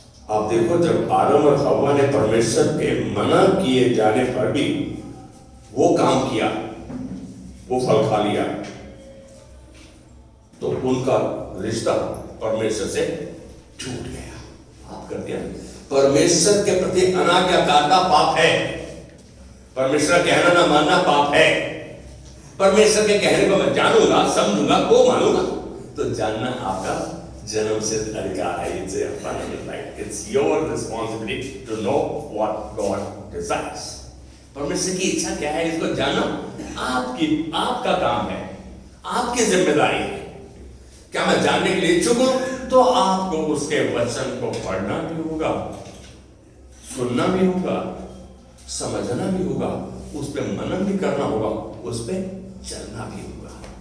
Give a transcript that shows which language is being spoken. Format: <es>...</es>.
<hi>आप देखो, जब आदम और हव्वा ने परमेश्वर के मना किए जाने पर भी वो काम किया, वो फल खा लिया, तो उनका रिश्ता परमेश्वर से टूट गया। आप करते हैं, परमेश्वर के प्रति अनाज्ञाकारिता पाप है। परमेश्वर कहना ना मानना पाप है। परमेश्वर के कहने को मैं जानूंगा, समझूंगा, को मानूंगा, तो जानना आपका जन्म से अधिकार है।</hi> <en>It's a fundamental right. It's your responsibility to know what God desires.</en> <hi>परमेश्वर की इच्छा क्या है, इसको जानना आपका काम है, आपकी जिम्मेदारी है। क्या मैं जानने के लिए इच्छुक हूं, तो आपको उसके वचन को पढ़ना भी होगा, सुनना भी होगा, समझना भी होगा, उस पर मनन भी करना होगा, उस पर चलना भी होगा।</hi>